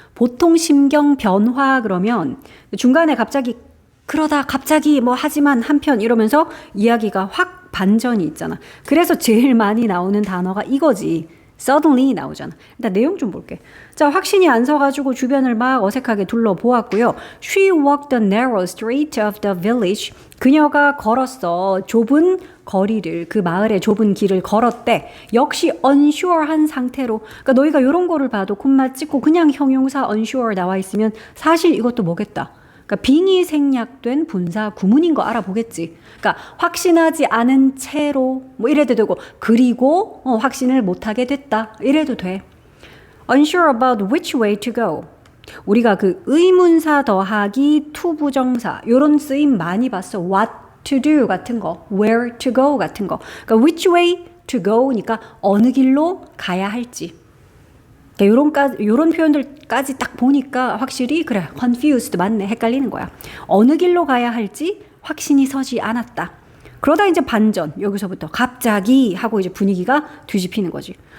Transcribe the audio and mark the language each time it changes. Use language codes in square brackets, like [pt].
[ko] 보통 심경 변화 그러면 중간에 갑자기 그러다 갑자기 뭐 하지만 한편 이러면서 이야기가 확 반전이 있잖아. 그래서 제일 많이 나오는 단어가 이거지. suddenly 나오잖아. 일단 내용 좀 볼게. 자, 확신이 안 서가지고 주변을 막 어색하게 둘러보았고요. [en] She walked the narrow street of the village. [ko] 그녀가 걸었어. 좁은 거리를, 그 마을의 좁은 길을 걸었대. 역시 unsure한 상태로. 그러니까 너희가 이런 거를 봐도 콤마 찍고 그냥 형용사 unsure 나와 있으면 사실 이것도 뭐겠다. 그러니까 빙의 생략된 분사 구문인 거 알아보겠지. 그러니까 확신하지 않은 채로 뭐 이래도 되고 그리고 확신을 못하게 됐다 이래도 돼. [en] Unsure about which way to go. [ko] 우리가 그 의문사 더하기 to 부정사 요런 쓰임 많이 봤어. [en] What to do 같은 거, where to go 같은 거. [ko] 그러니까 which way to go 니까 어느 길로 가야 할지. 요런 표현들까지 딱 보니까 확실히 그래 confused 맞네 헷갈리는 거야. 어느 길로 가야 할지 확신이 서지 않았다. 그러다 이제 반전 여기서부터 갑자기 하고 이제 분위기가 뒤집히는 거지.